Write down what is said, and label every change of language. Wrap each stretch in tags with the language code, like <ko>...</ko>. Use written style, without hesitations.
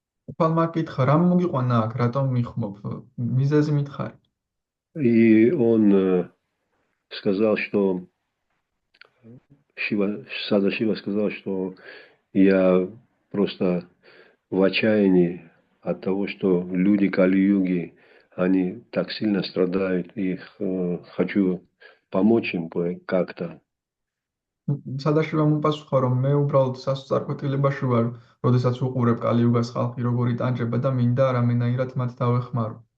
<ka>უფალმა კითხა, რა მოგიყვანა აქ, რატომ მიხმობ, მიზეზი მითხარი.</ka> <ru>И он сказал, что Садашива сказал, что я просто в отчаянии от того, что люди Кали-юги, они так сильно страдают, и хочу помочь им как-то.</ru> <ka>სადაშივამ უპასუხა, რომ მე უბრალოდ სასწარკვეთილებაში ვარ, როდესაც უყურებ კალიუგას ხალხი როგორი ტანჯება და მინდა რამენაირად მათ დავეხმარო.</ka>